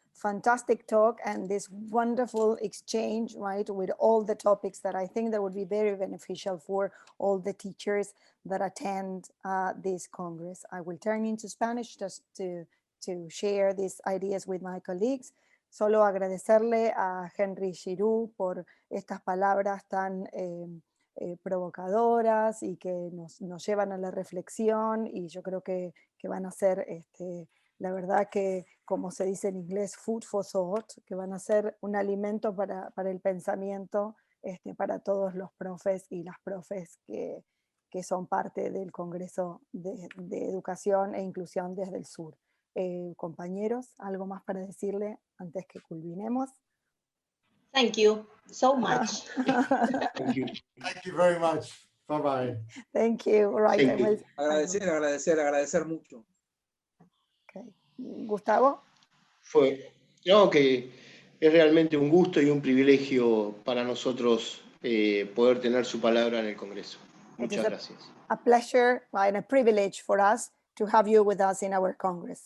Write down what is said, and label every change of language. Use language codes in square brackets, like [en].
[en] fantastic talk and this wonderful exchange, right, with all the topics that I think that would be very beneficial for all the teachers that attend this Congress. I will turn into Spanish just to share these ideas with my colleagues. [es] Solo agradecerle a Henry Giroux por estas palabras tan provocadoras y que nos llevan a la reflexión, y yo creo que van a ser, la verdad que, como se dice en inglés, [en] food for thought, [es] que van a ser un alimento para el pensamiento para todos los profes y las profes que son parte del Congreso de Educación e Inclusión desde el Sur. Compañeros, ¿algo más para decirle antes que culminemos? [en] Thank you so much. Thank you. Thank you very much. Bye-bye. Thank you. All right. Thank you. [es] Agradecer mucho. [en] Okay. Gustavo? [es] No, que es realmente un gusto y un privilegio para nosotros poder tener su palabra en el Congreso. Muchas gracias. [en] A pleasure and a privilege for us to have you with us in our Congress.